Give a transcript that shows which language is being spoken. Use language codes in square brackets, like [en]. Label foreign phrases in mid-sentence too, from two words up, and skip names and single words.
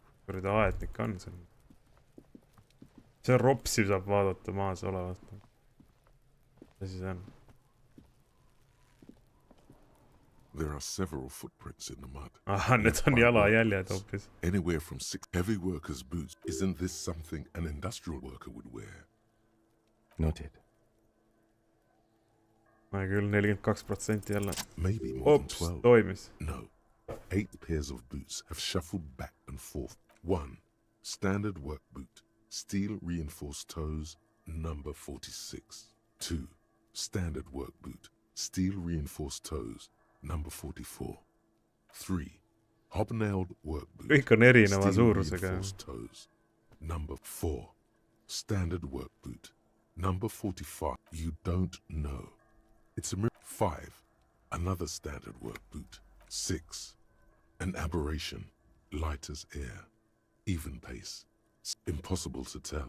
[et] kuradi aednik on see. See ropsi saab vaadata maas olevat. Mis see on? [en] There are several footprints in the mud. [et] Aha, need on jalajäljed hoopis. [en] Anywhere from 6 heavy workers' boots. Isn't this something an industrial worker would wear? Noted. [et] Ma küll 42% jälle. [en] Maybe more than [et] Ops, 12. toimis. [en] No. 8 pairs of boots have shuffled back and forth. 1. Standard work boot. Steel reinforced toes. Number 46. 2. Standard work boot. Steel reinforced toes. Number 44. 3. Hobnailed work boot. [et] Kõik on erineva [en] Steel [et] suurusega. [en] reinforced toes. Number 4. Standard work boot. Number 45. You don't know. It's a 5. Another standard work boot. 6. An aberration. Light as air. Even pace. Impossible to tell.